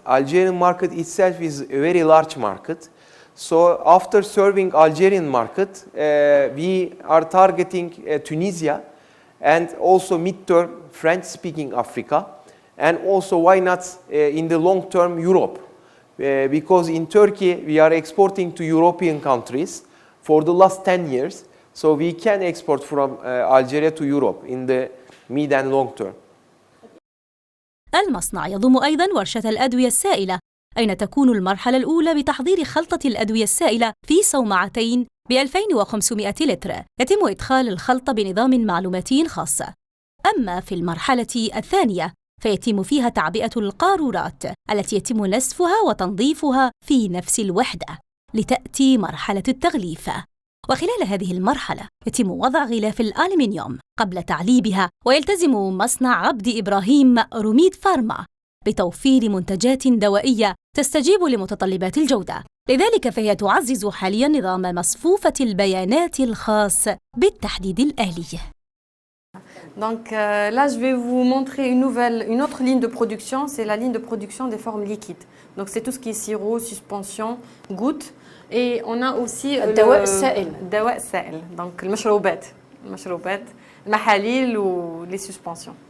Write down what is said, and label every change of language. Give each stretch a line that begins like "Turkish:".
English: Algerian market itself is a very large market. So after serving Algerian market, we are targeting Tunisia and also mid-term French-speaking Africa, and also why not in the long term Europe, because in Turkey we are exporting to European countries for the last 10 years, so we can export from Algeria to Europe in the mid and long term.
Arabic: المصنع يضم أيضاً ورشة الأدوية السائلة، أين تكون المرحلة الأولى بتحضير خلطة الأدوية السائلة في صومعتين ب2500 لتر. يتم إدخال الخلطة بنظام معلوماتي خاص. أما في المرحلة الثانية فيتم فيها تعبئة القارورات التي يتم نسفها وتنظيفها في نفس الوحدة لتأتي مرحلة التغليف. وخلال هذه المرحلة يتم وضع غلاف الألمنيوم قبل تعليبها، ويلتزم مصنع عبدي إبراهيم رميد فارما بتوفير منتجات دوائية تستجيب لمتطلبات الجودة. لذلك فهي تعزز حالياً نظام مصفوفة البيانات الخاص بالتحديد الآلي.
French: Donc là, je vais vous montrer une autre ligne de production, c'est la ligne de production des formes liquides. Donc c'est tout ce qui est sirop, suspension, gouttes. Et on a aussi
Arabic: الدواء السائل. الدواء السائل. Donc المشروبات المحاليل ولي سسبونسيون.